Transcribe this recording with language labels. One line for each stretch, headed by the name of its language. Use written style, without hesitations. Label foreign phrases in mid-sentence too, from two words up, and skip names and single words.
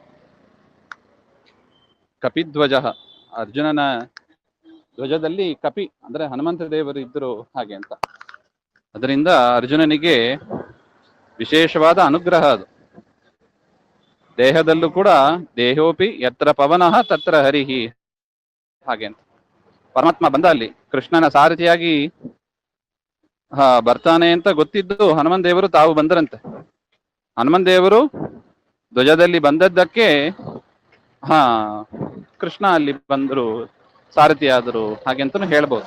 Kannada: ಕಪಿಧ್ವಜ, ಅರ್ಜುನನ ಧ್ವಜದಲ್ಲಿ ಕಪಿ ಅಂದ್ರೆ ಹನುಮಂತ ದೇವರು ಇದ್ರು ಹಾಗೆ ಅಂತ. ಅದರಿಂದ ಅರ್ಜುನನಿಗೆ ವಿಶೇಷವಾದ ಅನುಗ್ರಹ ಅದು. ದೇಹದಲ್ಲೂ ಕೂಡ
Sanskrit: ದೇಹೋಪಿ ಯತ್ರ ಪವನಃ ತತ್ರ ಹರಿಹಿ
Kannada: ಹಾಗೆ ಅಂತ. ಪರಮಾತ್ಮ ಬಂದ ಅಲ್ಲಿ ಕೃಷ್ಣನ ಸಾರಥಿಯಾಗಿ ಬರ್ತಾನೆ ಅಂತ ಗೊತ್ತಿದ್ದು ಹನುಮನ್ ದೇವರು ತಾವು ಬಂದರಂತೆ. ಹನುಮನ್ ದೇವರು ಧ್ವಜದಲ್ಲಿ ಬಂದದ್ದಕ್ಕೆ ಹಾ ಕೃಷ್ಣ ಅಲ್ಲಿ ಬಂದ್ರು, ಸಾರಥಿ ಆದರು ಹಾಗೆ ಅಂತಾನು ಹೇಳ್ಬೋದು.